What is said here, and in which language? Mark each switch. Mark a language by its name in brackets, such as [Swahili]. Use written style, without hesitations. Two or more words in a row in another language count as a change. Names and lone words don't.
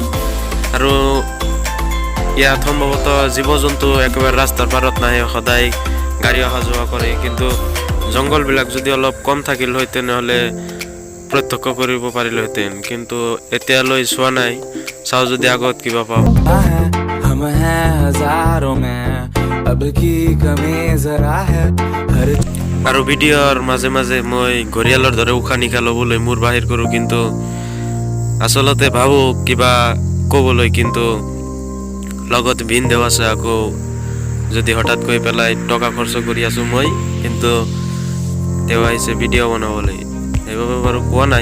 [Assamese] আৰু ইয়াত সম্ভৱতঃ জীৱ জন্তু একেবাৰে ৰাস্তাৰ পাৰত নাহে, সদায় গাড়ী অহা যোৱা কৰে, কিন্তু জংঘলবিলাক যদি অলপ কম থাকিল হয় তেনেহ'লে প্ৰত্যক্ষ কৰিব পাৰিলোহেঁতেন, কিন্তু এতিয়ালৈ চোৱা নাই। চাওঁ যদি আগত কিবা পাওঁ। [Hindi] हम हैं हजारों में, अब की कमी जरा है हर [Assamese] আৰু ভিডিঅ'ৰ মাজে মাজে মই ঘৰিয়ালৰ দৰে উশাহ নিশাহ ল'বলৈ মূৰ বাহিৰ কৰোঁ, কিন্তু আচলতে ভাবোঁ কিবা ক'বলৈ, কিন্তু লগত ভিনদেউ আছে, আকৌ যদি হঠাৎ কৈ পেলাই টকা খৰচ কৰি আছোঁ মই, কিন্তু তেওঁ আহিছে ভিডিঅ' বনাবলৈ, সেইবাবে বাৰু কোৱা নাই।